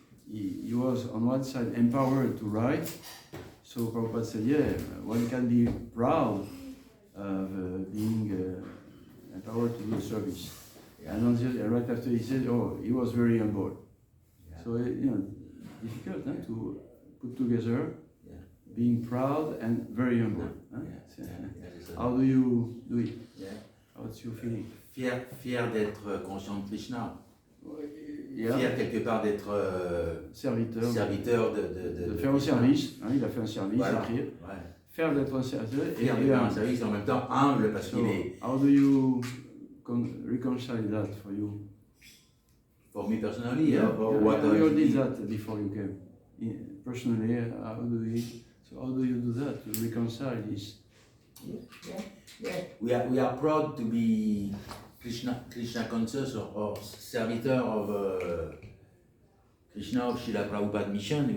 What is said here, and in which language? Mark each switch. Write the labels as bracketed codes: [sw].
[en] He was on one side empowered to write. So Prabhupada said, one can be proud of being empowered to do service. Yeah. And right after he said, he was very humble. Yeah. So difficult to put together being proud and very humble. How do you do it? Yeah. What's your feeling? [fr] Fier d'être conscient de Krishna. [en] Yeah. [fr] fier quelque part d'être serviteur de faire un service. Hein, il a fait un service, voilà. écrire. Ouais. Faire d'être un serviteur. Fier de faire un service et en même temps humble parce qu'il est. [en] How do you reconcile that for you? For me personally, Yeah, what you did that before you came. Personally, how do you do that to reconcile this? Yeah. We are proud to be Krishna conscious or servitor of Krishna of Srila Prabhupada mission.